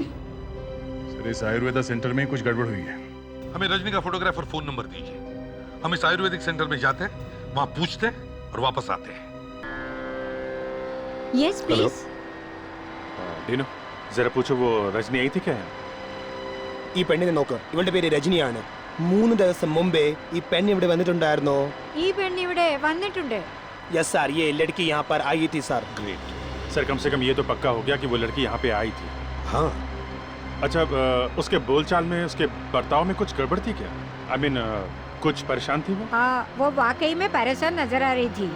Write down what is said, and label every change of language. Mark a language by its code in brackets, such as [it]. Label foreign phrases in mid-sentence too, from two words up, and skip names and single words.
[hi] सर, इस आयुर्वेदा सेंटर में कुछ गड़बड़ हुई है। हमें रजनी का [en] photographer phone number [hi] दीजिए। हम इस आयुर्वेदिक सेंटर में जाते हैं, वहां पूछते हैं और वापस आते हैं। [en] yes please. [hi] डीनो, जरा पूछो वो रजनी आई थी क्या? [ml] ഈ പെണ്ണിനെ നോക്ക്, ഇവളുടെ പേര് രജനിയാണ്. 3 ദിവസം മുമ്പേ ഈ പെണ്ണ് ഇവിടെ വന്നിട്ടുണ്ടായിരുന്നോ? ഈ പെണ്ണ് ഇവിടെ വന്നിട്ടുണ്ട്. [en] yes sir, [hi] ये लड़की यहाँ पर आई थी सर. [en] great sir, [hi] कम से कम ये तो पक्का हो गया कि वो लड़की यहाँ पे आई थी। हाँ। अच्छा, उसके बोलचाल में, उसके बर्ताव में कुछ गड़बड़ थी क्या? [en] I mean, [hi] कुछ परेशान थी वो? हाँ, वो वाकई में परेशान नजर आ रही थी।